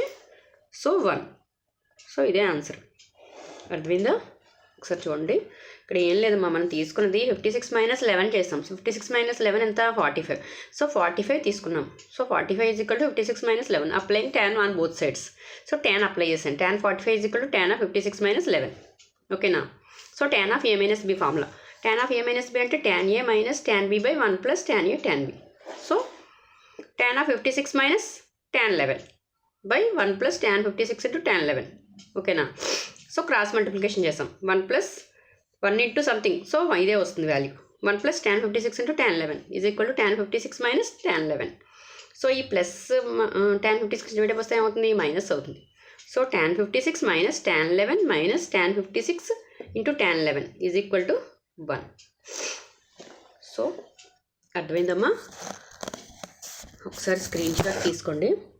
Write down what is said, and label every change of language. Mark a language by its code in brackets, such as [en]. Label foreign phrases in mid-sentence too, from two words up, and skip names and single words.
[te] సో 1. సో ఇదే ఆన్సర్. అర్థమైందా? ఒకసారి చూడండి. ఇక్కడ ఏం లేదమ్మా, మనం తీసుకున్నది 56 - 11 చేస్తాం. 56 - 11 ఎంత? 45. సో 45 తీసుకున్నాం. [en] సో 45 = 56 - 11. applying tan on both sides. [te] సో [en] tan apply [te] చేసాను. [en] tan 45 = tan of 56 - 11. [te] ఓకేనా? [en] so tan of a minus b formula. tan of a minus b అంటే tan a minus tan b by 1 plus tan a tan b. సో tan of 56 minus tan 11 by 1 plus tan 56 into tan 11. ఓకేనా? so cross multiplication చేసాం. 1 plus 1 into something. సో [te] ఇదే వస్తుంది [en] వాల్యూ. 1 plus tan 56 into tan 11 is equal to tan 56 minus tan 11. [te] సో ఈ [en] plus tan 56 divide [te] వస్తే ఏమవుతుంది? మైనస్ అవుతుంది. [en] సో tan 56 minus tan 11 minus tan 56 into tan 11 is equal to 1. [te] సో అర్థమైందమ్మా? ఒకసారి [en] screen shot [te] తీసుకోండి.